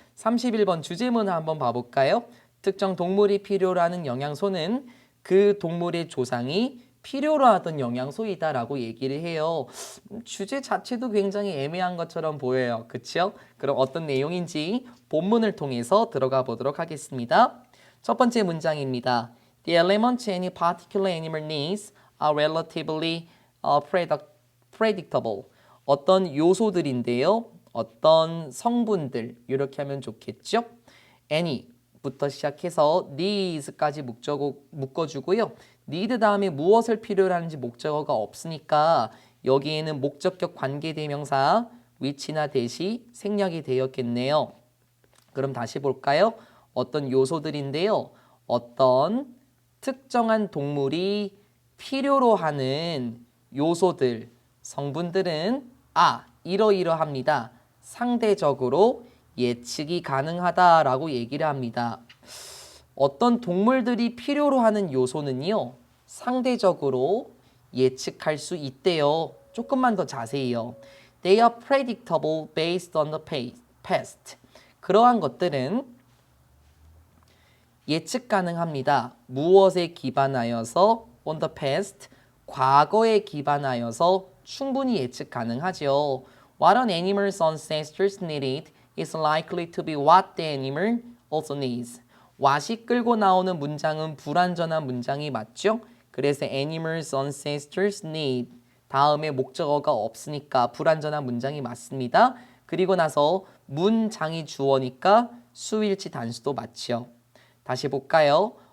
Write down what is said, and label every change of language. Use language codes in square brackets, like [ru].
[ko] 31번 주제문을 한번 봐볼까요? 특정 동물이 필요로 하는 영양소는 그 동물의 조상이 필요로 하던 영양소이다라고 얘기를 해요. 주제 자체도 굉장히 애매한 것처럼 보여요. 그렇죠? 그럼 어떤 내용인지 본문을 통해서 들어가 보도록 하겠습니다. 첫 번째 문장입니다. [en] The elements any particular animal needs are relatively predictable. [ko] 어떤 요소들인데요. 어떤 성분들 이렇게 하면 좋겠죠? any부터 시작해서 needs까지 묶어주고요. need 다음에 무엇을 필요로 하는지 목적어가 없으니까 여기에는 목적격 관계대명사 which나 that이 생략이 되었겠네요. 그럼 다시 볼까요? 어떤 요소들인데요. 어떤 특정한 동물이 필요로 하는 요소들, 성분들은 이러이러합니다. 상대적으로 예측이 가능하다라고 얘기를 합니다. 어떤 동물들이 필요로 하는 요소는요. 상대적으로 예측할 수 있대요. 조금만 더 자세히요. [en] They are predictable based on the past. [ko] 그러한 것들은 예측 가능합니다. 무엇에 기반하여서 [en] on the past, [ko] 과거에 기반하여서 충분히 예측 가능하죠. [en] What an animal's ancestors needed is likely to be what the animal also needs. [ko] what이 끌고 나오는 문장은 불완전한 문장이 맞죠? 그래서 [en] animal's ancestors need [ko] 다음에 목적어가 없으니까 불완전한 문장이 맞습니다. 그리고 나서 문장이 주어니까 수일치 단수도 맞죠. 다시 볼까요?